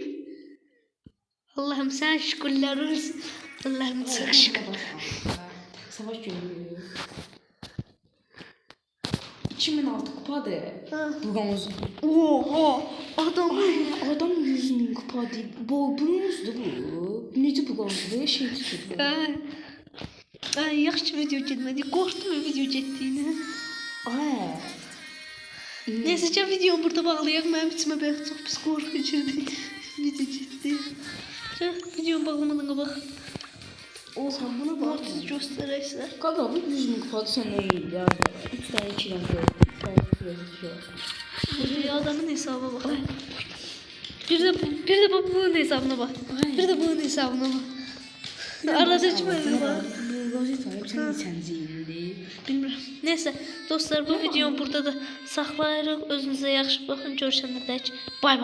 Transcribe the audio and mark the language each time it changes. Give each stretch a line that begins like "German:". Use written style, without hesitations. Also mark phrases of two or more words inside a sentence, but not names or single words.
Turkish: Allah'ım sen şükürler olsun. Allah'ım çok şükür. Savaş görüyor. 2006 kupadır. Bronz. Oha adam. Adam 100.000 kupa değil. Bu bronzdur bu.
Azerbaijani: Necə bronzdur? Şey tutur. Ay yaxşı video getmədi. Qorxdum video getdiyinə. Ay. Neyse ki videomu burada bağlayaq. Mənim içimə belə çox pis qorxu girdi. Video getdi. Videomu bağlamadan qabaq.
Turkish: Sen buna bak.
Azerbaijani: Mortis göstərəksə.
Turkish: Kanka bu 100.000 kupadır senden iyi ya. 3 tane 2 tane 3 tane Bu adamın hesabına bak. Bir de bunun hesabına bak. Bir de bunun hesabına bak. Arada çıkmadı bak. Bu rozet var. Sen lisansiyindi.
Azerbaijani: Bilmirəm. Neyse dostlar bu videomu burada da saxlayırıq. Özünüzə yaxşı baxın. Görüşənədək. Bay bay.